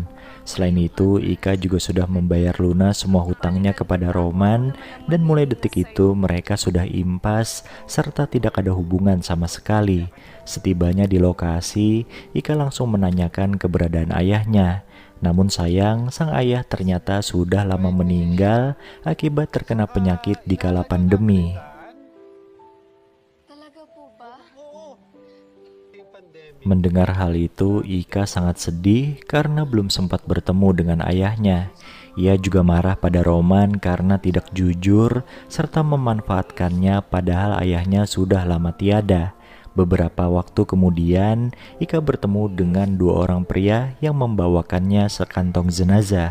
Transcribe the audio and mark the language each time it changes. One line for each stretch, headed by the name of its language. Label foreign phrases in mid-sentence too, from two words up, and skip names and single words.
Indonesian: Selain itu, Ika juga sudah membayar lunas semua hutangnya kepada Roman dan mulai detik itu mereka sudah impas serta tidak ada hubungan sama sekali. Setibanya di lokasi, Ika langsung menanyakan keberadaan ayahnya. Namun sayang, sang ayah ternyata sudah lama meninggal akibat terkena penyakit di kala pandemi.
Filipino: Talaga po ba?
Indonesian: Mendengar hal itu, Ika sangat sedih karena belum sempat bertemu dengan ayahnya. Ia juga marah pada Roman karena tidak jujur serta memanfaatkannya padahal ayahnya sudah lama tiada. Beberapa waktu kemudian, Ika bertemu dengan dua orang pria yang membawakannya sekantong jenazah.